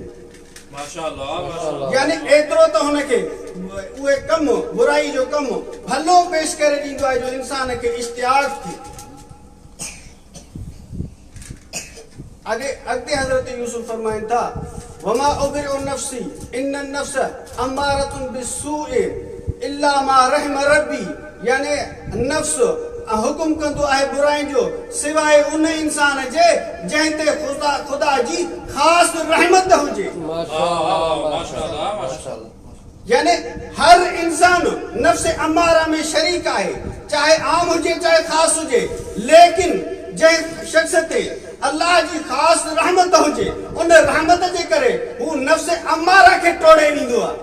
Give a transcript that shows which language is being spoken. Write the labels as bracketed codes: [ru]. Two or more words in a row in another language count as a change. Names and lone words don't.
[sd] माशाअल्लाह यानी एतिरो त हुनखे उहे कम बुराई जो कम भलो पेश करे ॾींदो आहे जो इंसान खे इश्तियाक थी। अॻिते हज़रत यूसुफ फरमाइनि था [ar] وما أبرئ نفسي إن النفس أمارة بالسوء إلا ما رحم ربي, [sd] यानी नफ्स हुकुम कंदो आहे बुराई जो सिवाय उन इंसान जे जंहिं ते खुदा जी ख़ास रहमत हुजे। यानी हर इंसान नफ्स अम्मारा में शरीक आहे, चाहे आम हुजे चाहे ख़ास हुजे, लेकिन जंहिं शख्स ते अल्लाह जी ख़ास रहमत हुजे उन रहमत जे करे हू नफ्स अम्मारा खे टोड़े ॾींदो आहे।